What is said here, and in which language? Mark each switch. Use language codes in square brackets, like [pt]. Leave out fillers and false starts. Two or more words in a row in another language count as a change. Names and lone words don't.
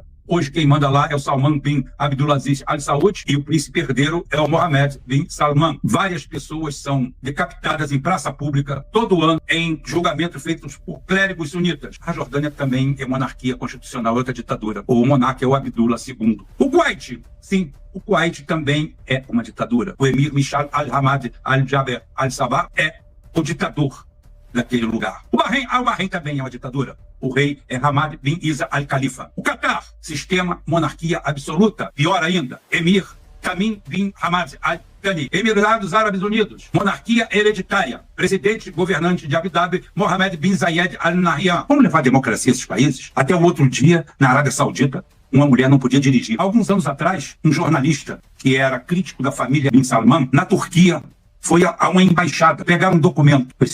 [pt] Hoje quem manda lá é o Salman bin Abdulaziz Al Saud e o príncipe herdeiro é o Mohammed bin Salman. Várias pessoas são decapitadas em praça pública todo ano em julgamentos feitos por clérigos sunitas. A Jordânia também é monarquia constitucional, outra ditadura. O monarca é o Abdullah II. O Kuwait, sim, o Kuwait também é uma ditadura. O emir Mishal al-Hamad al-Jaber al-Sabah é o ditador daquele lugar. O Bahrein também é uma ditadura. O rei é Hamad bin Isa al-Khalifa. O Catar, sistema monarquia absoluta. Pior ainda, emir Tamim bin Hamad al-Thani. Emirados Árabes Unidos, monarquia hereditária. Presidente governante de Abu Dhabi, Mohammed bin Zayed Al Nahyan. Vamos levar a democracia a esses países? Até o outro dia, na Arábia Saudita, uma mulher não podia dirigir. Alguns anos atrás, um jornalista que era crítico da família bin Salman, na Turquia, foi a uma embaixada pegar um documento.